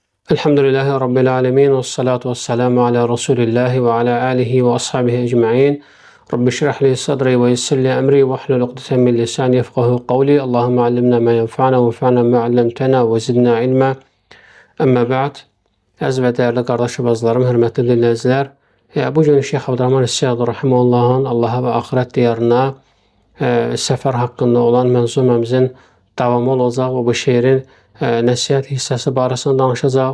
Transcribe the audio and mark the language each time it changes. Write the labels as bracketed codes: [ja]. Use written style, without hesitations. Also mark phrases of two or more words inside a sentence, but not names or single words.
[ar] الحمد لله رب العالمين والصلاة والسلام على رسول الله وعلى آله وأصحابه أجمعين. رب اشرح لي صدري ويسر لي أمري واحلل عقدة من لساني يفقهوا قولي. اللهم علمنا ما ينفعنا وانفعنا ما علمتنا وزدنا علما. أما بعد. [az] Əziz və dəyərli qardaş və bacılarım, hörmətli dinləyicilər. Bugün Şeyx Abdurrahman Es-Sa'di rahimehullahın Allaha və axirət diyarına səfər haqqında olan mənzuməmizin davamı olacaq və bu şeirin nəsihət hissəsi barəsində danışacaq.